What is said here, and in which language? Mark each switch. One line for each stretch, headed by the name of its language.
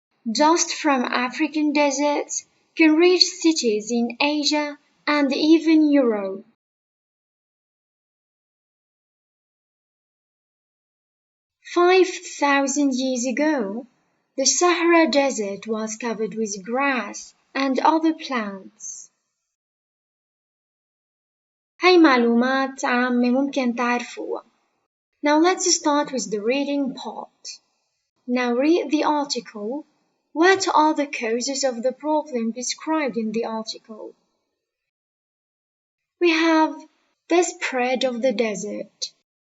English: Dust from African deserts can reach cities in Asia and even Europe. Five 5,000 years ago, the Sahara Desert was covered with grass and other plants.
Arabic: هاي معلومات عامة ممكن تعرفوها.
English: Now let's start with the reading part. Now read the article. What are the causes of the problem described in the article? We have the spread of the desert.